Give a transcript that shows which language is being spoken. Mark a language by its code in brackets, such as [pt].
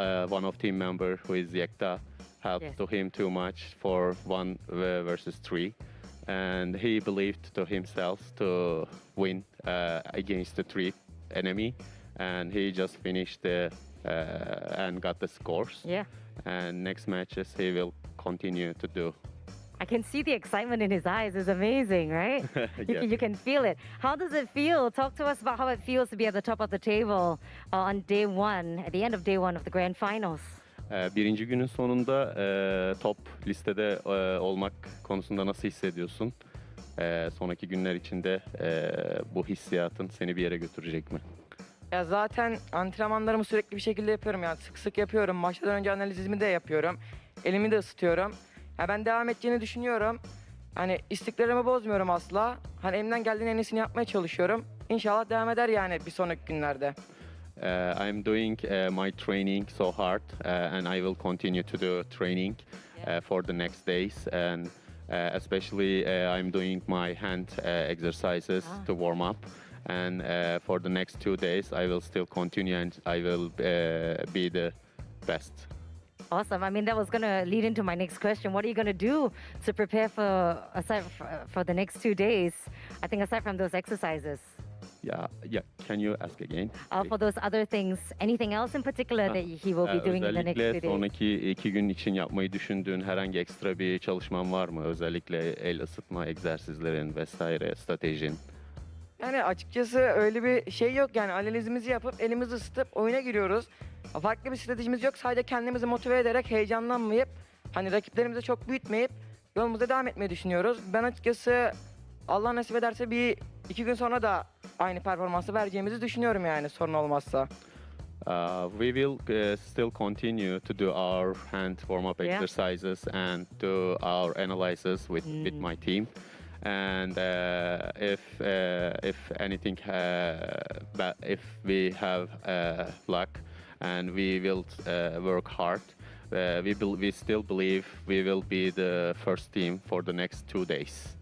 [en] one of team member who is Yekta helped to him too much for 1 versus 3, and he believed to himself to win against the 3 enemy, and he just finished and got the scores. Yeah. And next matches he will continue to do. I can see the excitement in his eyes. It's amazing, right? Yeah. You can feel it. How does it feel? Talk to us about how it feels to be at the top of the table on day one, at the end of day one of the grand finals. [tr] Birinci günün sonunda top listede olmak konusunda nasıl hissediyorsun? Sonraki günler içinde bu hissiyatın seni bir yere götürecek mi? Ya zaten antrenmanlarımı sürekli bir şekilde yapıyorum yani sık sık yapıyorum. Maçtan önce analizimi de yapıyorum. Elimi de ısıtıyorum. Ya ben devam edeceğini düşünüyorum. Hani istikrarımı bozmuyorum asla. Hani elimden geldiğinin en iyisini yapmaya çalışıyorum. İnşallah devam eder yani bir sonraki günlerde. [en] I'm doing my training so hard, and I will continue to do training for the next days, and especially I'm doing my hand exercises to warm up, and for the next 2 days I will still continue, and I will be the best. Awesome. I mean, that was going to lead into my next question. What are you going to do to prepare for the next 2 days? I think aside from those exercises. Yeah. Can you ask again? For those other things, anything else in particular that he will be doing in the next 2 [tr] Özellikle [en] days? [tr] sonraki 2 gün için yapmayı düşündüğün herhangi ekstra bir çalışman var mı? Özellikle el ısıtma egzersizlerin vesaire, stratejin. Yani açıkçası öyle bir şey yok yani analizimizi yapıp elimizi ısıtıp oyuna giriyoruz. Farklı bir stratejimiz yok. Sadece kendimizi motive ederek heyecanlanmayıp hani rakiplerimizi çok büyütmeyip yolumuza devam etmeyi düşünüyoruz. Ben açıkçası Allah nasip ederse 1-2 gün sonra da aynı performansı vereceğimizi düşünüyorum yani sorun olmazsa. [en] We will still continue to do our hand warm-up exercises and do our analysis with my team. And if anything, if we have luck, and we will work hard, we still believe we will be the first team for the next 2 days.